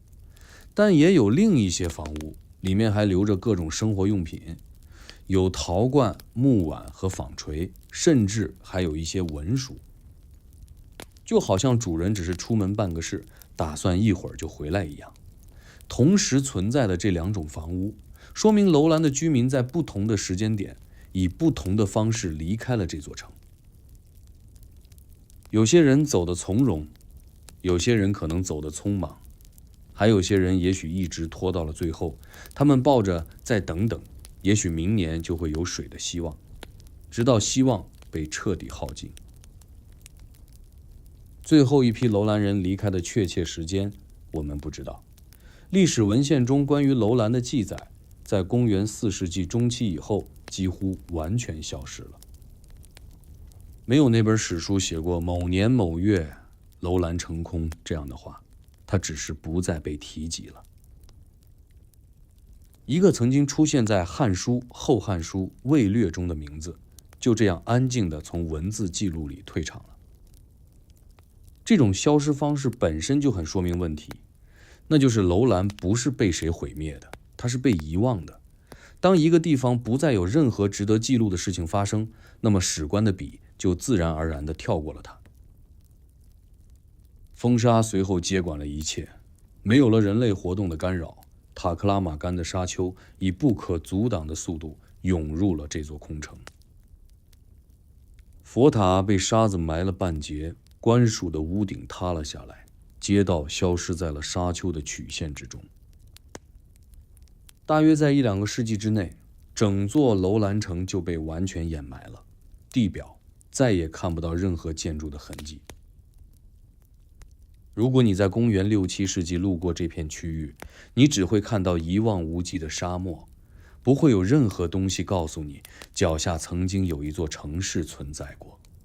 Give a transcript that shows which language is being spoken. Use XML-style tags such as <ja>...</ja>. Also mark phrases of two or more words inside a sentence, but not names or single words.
<zh>但也有另一些房屋，裡面還留着各種生活用品，有陶罐、木碗和纺錘，甚至還有一些文書，就好像主人只是出门办個事，打算一會兒就回來一樣。同時存在的這兩種房屋，說明樓蘭的居民在不同的時間點，以不同的方式離開了這座城。有些人走得從容，有些人可能走得匆忙，還有些人也許一直拖到了最後，他們抱着再等等，也許明年就会有水的希望，直到希望被徹底耗盡。最後一批楼蘭人離開的確切時間我們不知道，歷史文獻中關於樓蘭的記載在公元4世紀中期以後幾乎完全消失了。沒有那本史書寫過某年某月樓蘭成空這樣的話，它只是不再被提及了。一個曾經出現在《漢書》《後漢書》《魏略》中的名字，就這樣安靜地從文字記錄裡退場了。這種消失方式本身就很說明問題，那就是樓蘭不是被誰毀滅的，它是被遺忘的。當一個地方不再有任何值得記錄的事情發生，那麼史官的筆就自然而然地跳過了它。風沙隨後接管了一切，沒有了人類活動的干擾，塔克拉瑪干的沙丘以不可阻擋的速度湧入了這座空城。佛塔被沙子埋了半截，官署的屋頂塌了下來，街道消失在了沙丘的曲線之中。大約在1-2個世紀之內，整座樓蘭城就被完全掩埋了，地表再也看不到任何建築的痕跡。如果你在公元6、7世紀路過這片區域，你只會看到一望無際的沙漠，不會有任何東西告訴你腳下曾經有一座城市存在過。</zh>